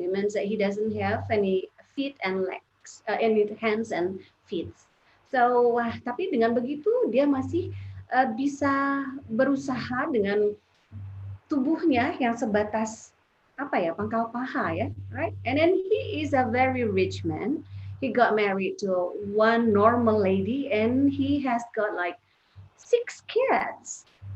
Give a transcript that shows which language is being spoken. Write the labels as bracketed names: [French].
[English] It means that he doesn't have any feet and legs, any hands and feet. [Indonesian] So, tapi dengan begitu dia masih bisa berusaha dengan tubuhnya yang sebatas apa ya, pangkal paha ya, right? [English] And then he is a very rich man. He got married to one normal lady and he has got like 6 kids.